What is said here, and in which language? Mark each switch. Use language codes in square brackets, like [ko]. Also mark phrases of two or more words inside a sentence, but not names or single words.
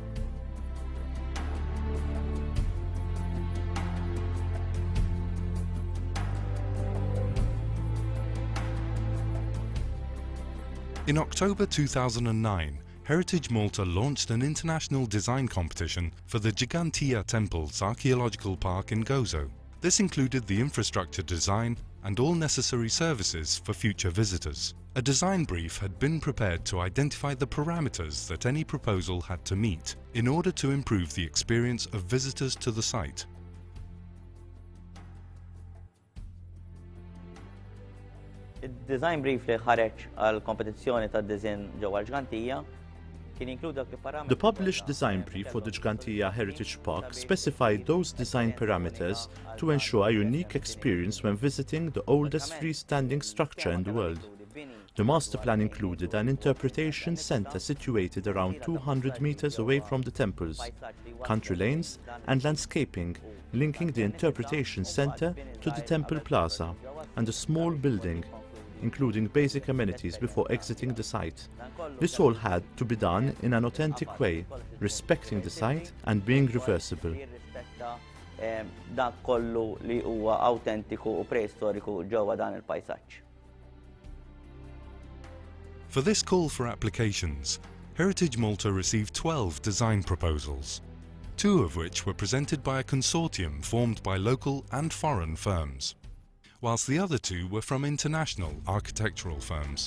[en] In October 2009, Heritage Malta launched an international design competition for the Gigantia Temples Archaeological Park in Gozo. This included the infrastructure design and all necessary services for future visitors. A design brief had been prepared to identify the parameters that any proposal had to meet in order to improve the experience of visitors to the site. [mt] Id- [en] design brief [mt] li ħareġ għal kompetizzjoni tad-disinn ġewwa l-Ġgantija kien jinkluda parameters. [en] The published design brief for the Gigantia Heritage Park specified those design parameters to ensure a unique experience when visiting the oldest freestanding structure in the world. The master plan included an interpretation centre situated around 200 meters away from the temples, country lanes and landscaping linking the interpretation centre to the temple plaza, and a small building including basic amenities before exiting the site. This all had to be done in an authentic way, respecting the site and being reversible. [mt] Dak kollu li huwa awtentiku u preistoriku ġewwa dan il-pajsaġġ. [en] For this call for applications, Heritage Malta received 12 design proposals, 2 of which were presented by a consortium formed by local and foreign firms, whilst the other 2 were from international architectural firms.